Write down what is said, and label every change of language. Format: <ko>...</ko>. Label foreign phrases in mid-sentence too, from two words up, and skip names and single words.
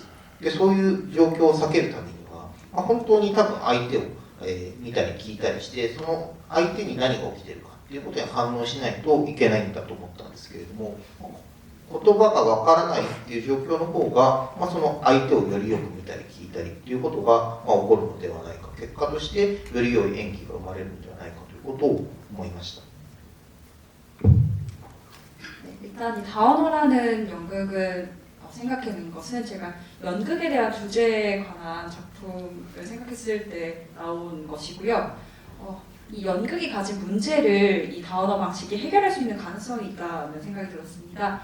<ja>で、そういう状況を避けるためには、まあ、本当に多分相手を、見たり聞いたりして、その相手に何が起きているかっていうことに反応しないといけないんだと思ったんですけれども、言葉がわからないっていう状況の方が、まあ、その相手をよりよく見たり聞いたりっていうことが、まあ、起こるのではないか、結果としてより良い演技が生まれるのではないかということを思いました。</ja> <ko>일단 이 다원어라는 연극을 생각해낸 것은 제가 연극에 대한 주제에 관한 작품을 생각했을 때 나온 것이고요. 이 연극이 가진 문제를 이 다원어 방식이 해결할 수 있는 가능성이 있다는 생각이 들었습니다.</ko>